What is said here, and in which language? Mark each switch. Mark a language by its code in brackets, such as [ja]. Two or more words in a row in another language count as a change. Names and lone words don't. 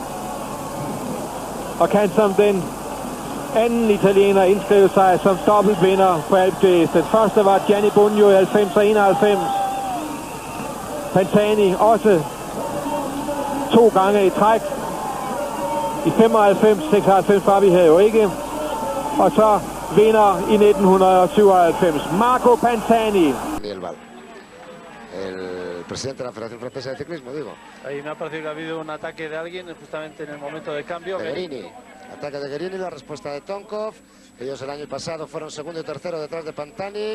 [da] Og kan som den anden italiener indskrive sig som dobbeltvinder på Alpe. Den første var Gianni Bugno i 90 og 91. Pantani også 2 gange i træk. I 95, 96 var vi her jo ikke. Og så vinder i 1997 Marco Pantani. [es] El presidente de la Federación Francesa de Ciclismo, digo. Ahí me ha parecido que ha habido un ataque de alguien justamente en el momento de cambio. De Guerini. Ataque de Guerini, la respuesta de Tonkov. Ellos el año pasado fueron segundo y tercero detrás de Pantani.